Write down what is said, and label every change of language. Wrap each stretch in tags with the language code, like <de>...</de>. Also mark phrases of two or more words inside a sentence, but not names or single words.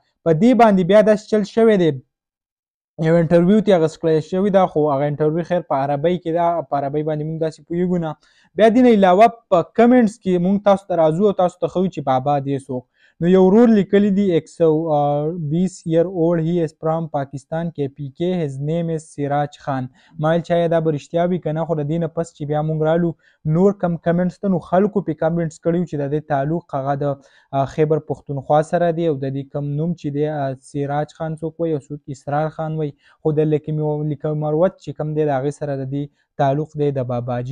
<ps>په دې باندې بیا داسې چل شوی دی، یو انټرویو ترې اخیستل شوې ده، خو هغه انټرویو خیر په عربۍ کې ده، په عربۍ باندې موږ داسې پوهېږو نه. بیا دې نه علاوه په کمنټس کې موږ تاسو ته راځو او تاسو ته ښیو چې بابا دی څوک. نو یو ورور لیکلی دی</ps> <en>120 year old he is from Pakistan KPK his name is سراج خان.</en> <ps>ما ویل چې آیا دا به رښتیا وي که نه، خو د دې نه پس چې بیا موږ رالو نور کم کمنټس ته، نو خلکو پې کمنټس کړي چې د دې تعلق هغه د خیبر پښتونخوا سره دی، او د دې کم نوم چې دی سراج خان څوک وایي او څوک اسرار خان وایي، خو د لیک مروت چې کوم دی د هغې سره د دې تعلق دی د باباجي.</ps>